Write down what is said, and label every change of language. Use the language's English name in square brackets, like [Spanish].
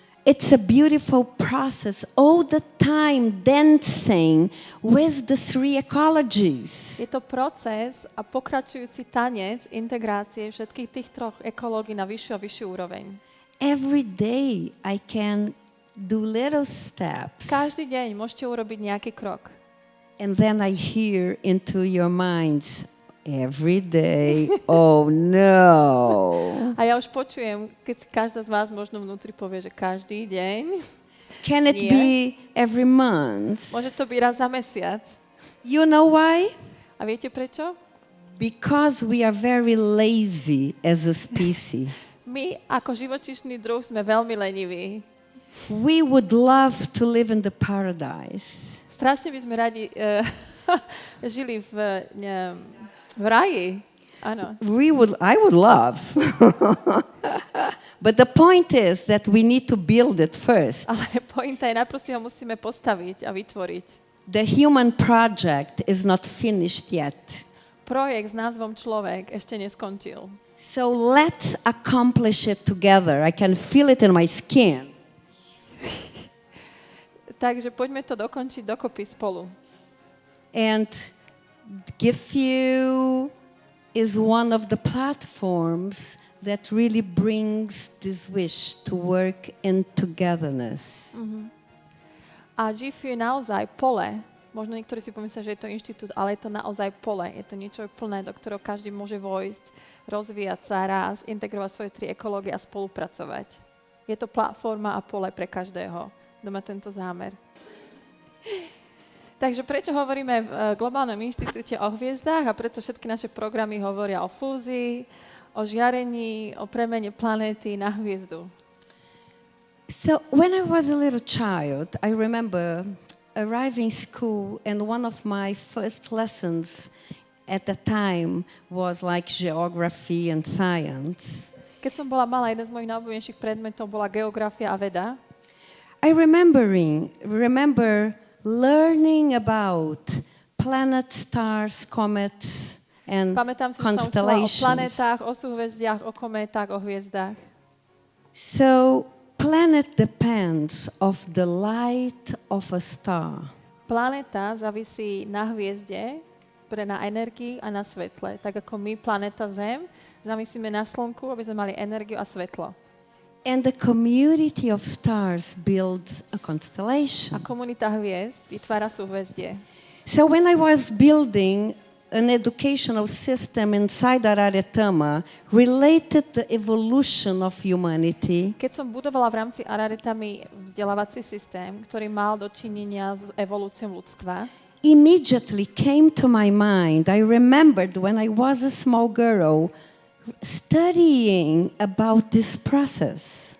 [English] It's a beautiful process, all the time dancing with the 3 ecologies. [Slovak] Je to proces a pokračujúci tanec integrácie všetkých tých 3 ekológií na vyššiu a vyššiu úroveň. [English] Every day I can do little steps. [Slovak] Každý deň môžete urobiť nejaký krok. [English] And then I hear into your minds, every day, oh no. [Slovak] A ja už počujem, keď si každá z vás možno vnútri povie, že každý deň. [English] Can it [Slovak] Nie. [English] be every month? [Slovak] Môže to byť raz za mesiac. [English] You know why? [Slovak] A viete prečo? [English] Because we are very lazy as a species. [Slovak] My ako živočíšny druh sme veľmi leniví. [English] We would love to live in the paradise. [Slovak] Strašne by sme radi žili v raji. Áno. [English] I would love. But the point is that we need to build it first. [Slovak] Ale pointa je, najprv si ho musíme postaviť a vytvoriť. [English] The human project is not finished yet. [Slovak] Projekt s názvom Človek ešte neskončil. [English] So let's accomplish it together. I can feel it in my skin. [Slovak] Takže poďme to dokončiť dokopy spolu. [English] And GIFEW is one of the platforms that really brings this wish to work in togetherness. [Slovak] A GIFEW je naozaj pole. Možno niektorí si pomyslia, že je to inštitút, ale je to naozaj pole. Je to niečo plné, do ktorého každý môže vojsť, rozvíjať sa raz, integrovať svoje 3 ekológie a spolupracovať. Je to platforma a pole pre každého, kto má tento zámer. Takže prečo hovoríme v Globálnom inštitúte o hviezdách a prečo všetky naše programy hovoria o fúzii, o žiarení, o premene planéty na hviezdu? [English] So when I was a little child, I remember arriving school, and one of my first lessons at the time was like geography and science. [Slovak] Keď som bola malá, jeden z mojich najobľúbenejších predmetov bola geografia a veda. [English] I remember learning about planets, stars, comets, and [Slovak] Pamätám si, že som učila o [English] constellations. [Slovak] planetách, o súhvezdiach, o kométach, o hviezdách. [English] So planet depends of the light of a star. [Slovak] Planéta závisí na hviezde, na energii a na svetle. Tak ako my, planéta Zem, závisíme na slnku, aby sme mali energiu a svetlo. [English] And the community of stars builds a constellation. [Slovak] A komunita hviezd vytvára súhvezdie. [English] So when I was building an educational system inside Araretama related the evolution of humanity, [Slovak] Keď som budovala v rámci Araretami vzdelávací systém, ktorý mal dočinenia s evolúciou ľudstva, [English] immediately came to my mind. I remembered when I was a small girl studying about this process.